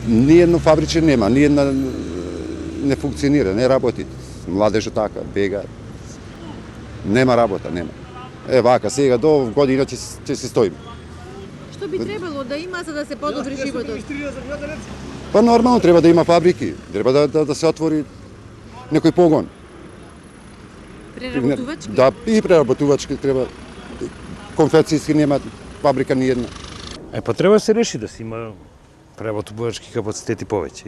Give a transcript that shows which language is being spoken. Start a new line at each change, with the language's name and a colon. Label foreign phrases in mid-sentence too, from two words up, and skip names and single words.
Macedonian: Ниједно фабриче нема, ниједна не функционира, не работи. Младежа така, бега. Нема работа, нема. Вака, сега до година ќе се стоим. Што би требало да има за да се подобри живот? Па нормално треба да има фабрики, треба да се отвори некој погон. Prerabotovački? Да, и преработувачки треба. Конфекцијски нема фабрика ни една. Па треба да се реши да се има преработувачки капацитети повеќе.